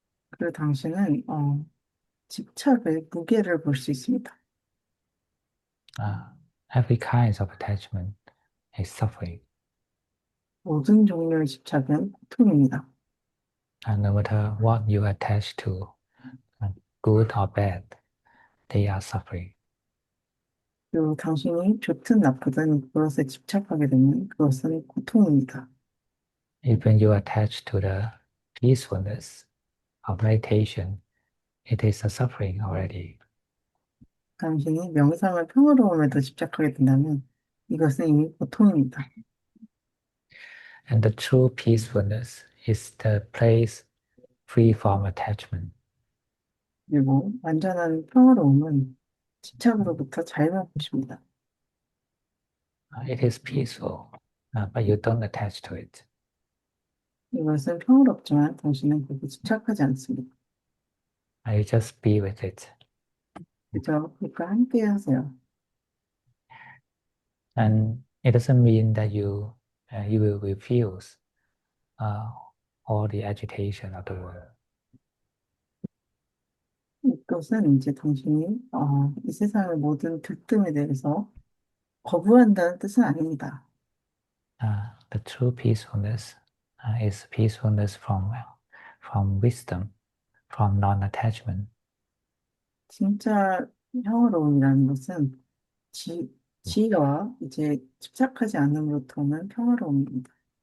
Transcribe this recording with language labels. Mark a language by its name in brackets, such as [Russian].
[Korean] 그리고 당신은 집착의 무게를 볼 수 있습니다. [English] Every kind of attachment is suffering. [Korean] 모든 종류의 집착은 고통입니다. [English] And no matter what you attach to, good or bad, they are suffering. [Korean] 그리고 당신이 좋든 나쁘든 그것에 집착하게 되면 그것은 고통입니다. [English] Even you attach to the peacefulness of meditation, it is a suffering already. [Korean] 당신이 명상을 평화로움에도 집착하게 된다면 이것은 이미 고통입니다. [English] And the true peacefulness is the place free from attachment. [Korean] 그리고 완전한 평화로움은 집착으로부터 자유한 것입니다. [English] It is peaceful, but you don't attach to it. [Korean] 이것은 평화롭지만 당신은 그렇게 집착하지 않습니다. [English] You just be with it. [Korean] 그저 그것과 함께 하세요. [English] And it doesn't mean that you will refuse all the agitation of the world. [Korean] 이것은 이제 당신이 이 세상의 모든 들뜸에 대해서 거부한다는 뜻은 아닙니다. [English] The true peacefulness is peacefulness from wisdom, from non-attachment. [Korean] 진짜 평화로움이라는 것은 지혜와 이제 집착하지 않음으로부터 오는 평화로움입니다.